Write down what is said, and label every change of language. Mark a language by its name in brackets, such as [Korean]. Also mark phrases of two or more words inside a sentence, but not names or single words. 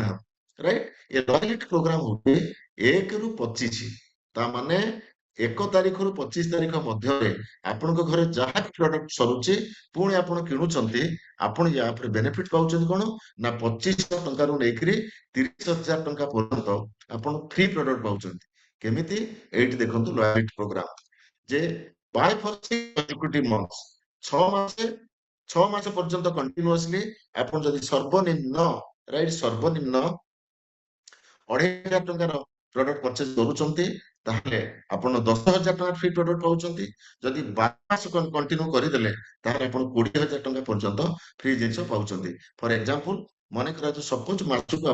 [Odia] ହବ ରାଇଟ୍ ଏ [English] loyalty program [Odia] ହଉଛି 1 ରୁ 25 ତା ମାନେ 1 ତାରିଖରୁ 25 ତାରିଖ ମଧ୍ୟରେ ଆପଣଙ୍କ ଘରେ ଯାହା ବି ପ୍ରଡକ୍ଟ ସରୁଛି ପୁଣି ଆପଣ କିଣୁଛନ୍ତି ଆପଣ ୟା ଉପରେ ବେନିଫିଟ ପାଉଛନ୍ତି କଣ ନା 2500 ଟଙ୍କାରୁ ନେଇକରି 30,000 ଟଙ୍କା ପର୍ଯ୍ୟନ୍ତ ଆପଣ [English] free product [Odia] ପାଉଛନ୍ତି କେମିତି ଏଇଠି ଦେଖନ୍ତୁ [English] loyalty program [Odia] ଯେ [English] buy for 6 consecutive months [Odia] 6 ମାସେ 6 ମାସ ପର୍ଯ୍ୟନ୍ତ କଣ୍ଟିନ୍ୟୁଅସଲି ଆପଣ ଯଦି ସର୍ବନିମ୍ନ 2500 ଟଙ୍କାର [English] product purchase [Odia] କରୁଛନ୍ତି ତାହେଲେ ଆପଣ 10,000 ଟଙ୍କା [English] free product [Odia] ପାଉଛନ୍ତି ଯଦି 12 ମାସ କଣ୍ଟିନ୍ୟୁ କରିଦେଲେ ତାହେଲେ ଆପଣ 20,000 ଟଙ୍କା ପର୍ଯ୍ୟନ୍ତ ଫ୍ରି ଜିନିଷ ପାଉଛନ୍ତି [English] for example [Odia] ମନେ କରାଯାଉ ସପୋଜ ମାସକୁ